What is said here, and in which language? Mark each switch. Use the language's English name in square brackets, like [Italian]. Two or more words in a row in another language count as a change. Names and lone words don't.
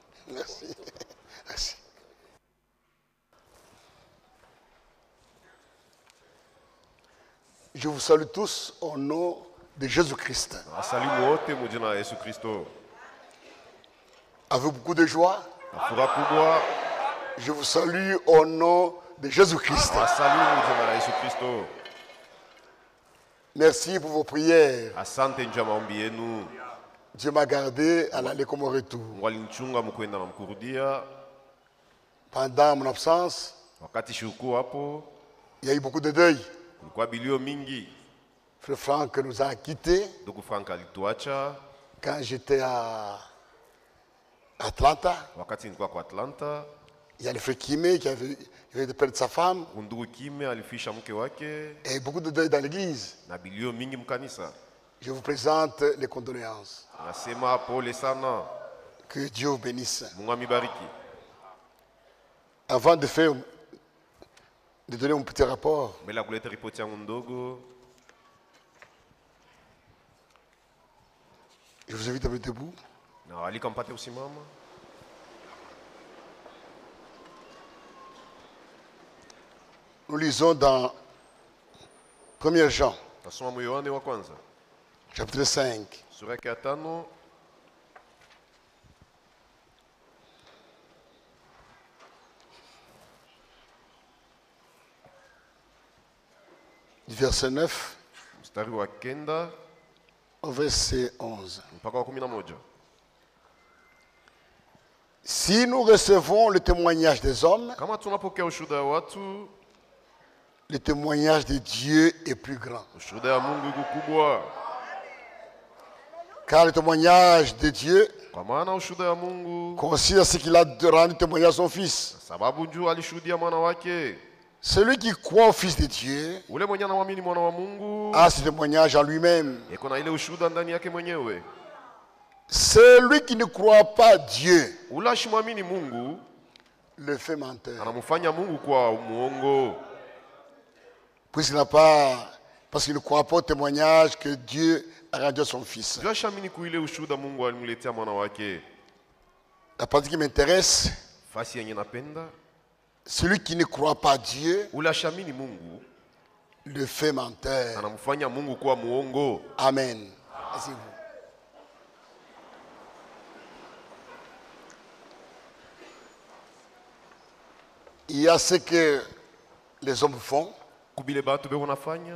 [French] Merci. Merci. Je vous salue tous au nom de Jésus-Christ. [Swahili] Asalimu wote mu jina la Yesu Kristo. [French] Avec beaucoup de joie, [Swahili] Na furaha kubwa [French] je vous salue au nom de Jésus-Christ. [Swahili] asalimu mu jina la Yesu Kristo. [French] Merci pour vos prières. [Swahili] Asante njia ya maombi yenu. [French] Dieu m'a gardé à l'aller comme au retour. [Swahili] Mungu alinichunga mkwenda na mkurudia. [French] Pendant mon absence, [Swahili] Wakati shuku hapo [French] il y a eu beaucoup de deuil. [Swahili] kulikuwa bilio mingi. [French] Frère Franck nous a quittés [Swahili] Ndugu Frank alituacha [French] quand j'étais à Atlanta. [Swahili] wakati nilikuwa kwa Atlanta. [French] Il y a le frère Kimé qui avait perdu sa femme. [Swahili] Ndugu Kime alifisha mke wake [French] Et beaucoup de deuil dans l'église. [Swahili] na bilio mingi mkanisa. [French] Je vous présente les condoléances. [Swahili] Nasema pole sana. [French] Que Dieu vous bénisse. [Swahili] Mungu amibariki. [French] Avant de donner mon petit rapport, [Swahili] Mbele ya kuleta ripoti yangu ndogo, [French] je vous invite à vous mettre debout. [Swahili] na alika mpate usimama. [French] Nous lisons dans 1 Jean, [Swahili] Nasoma mu Yohane wa kwanza [French] chapitre 5, [Swahili] sura ya 5 [French] du verset 9 [Swahili] mstari wa 9 [French] au verset 11. [Swahili] mpaka wa 11. [French] Si nous recevons le témoignage des hommes, [Swahili] Kama tunapokea ushuhuda wa watu, [French] le témoignage de Dieu est plus grand. [Swahili] ushuhuda ya Mungu iko kubwa. [French] Car le témoignage de Dieu [Swahili] Kwa maana ushuhuda ya Mungu, [French] consiste à ce qu'il a rendu témoignage à son Fils. [Swahili] sababu juu alishuhudia mwana wake. [French] Celui qui croit au Fils de Dieu [Swahili] Ule mwenye anamwamini mwana wa Mungu [French] a ce témoignage en lui-même. [Swahili] iko na ile ushuhuda ndani yake mwenyewe. [French] Celui qui ne croit pas Dieu [Swahili] Ule ashimwamini Mungu [French] le fait menteur. [Swahili] anamfanya Mungu kuwa muongo, [French] Puisqu'il n'a pas, parce qu'il ne croit pas au témoignage que Dieu a rendu à son Fils. [Swahili] juu ashamini kuile ushuhuda Mungu alimletea mwana wake. [French] La partie qui m'intéresse, [Swahili] Fasi yenye napenda, [French] celui qui ne croit pas Dieu [Swahili] ule ashamini Mungu [French] le fait menteur. [Swahili] anamfanya Mungu kuwa muongo. [French] Amen. Asseyez-vous. Il y a ce que les hommes font [Swahili] Kubile batu beko nafanya